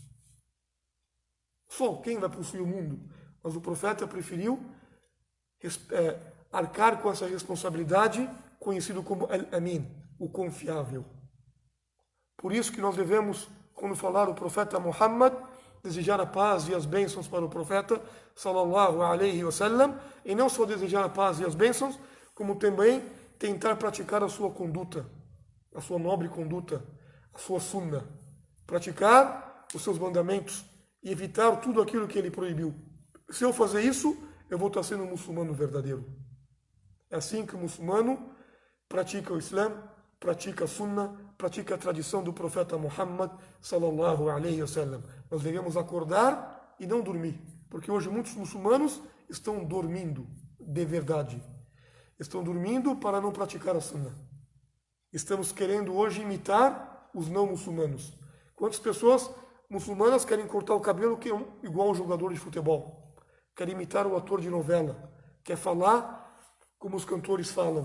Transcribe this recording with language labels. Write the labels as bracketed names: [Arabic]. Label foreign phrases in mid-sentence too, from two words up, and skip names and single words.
[Portuguese] Só quem vai possuir o mundo? Mas o profeta preferiu arcar com essa responsabilidade, conhecido como Al-Amin, o confiável. Por isso que nós devemos, quando falar o profeta Muhammad, desejar a paz e as bênçãos para o profeta [Arabic] صلى الله عليه وسلم, [Portuguese] e não só desejar a paz e as bênçãos, como também tentar praticar a sua conduta, a sua nobre conduta, a sua sunna, praticar os seus mandamentos e evitar tudo aquilo que ele proibiu. Se eu fazer isso, eu vou estar sendo um muçulmano verdadeiro. É assim que o muçulmano pratica o Islã, pratica a sunna, pratica a tradição do profeta Muhammad [Arabic] صلى الله عليه وسلم. [Portuguese] Nós devemos acordar e não dormir, porque hoje muitos muçulmanos estão dormindo de verdade. Estão dormindo para não praticar a sunna. Estamos querendo hoje imitar os não muçulmanos. Quantas pessoas muçulmanas querem cortar o cabelo que é igual um jogador de futebol, querem imitar o ator de novela, quer falar como os cantores falam.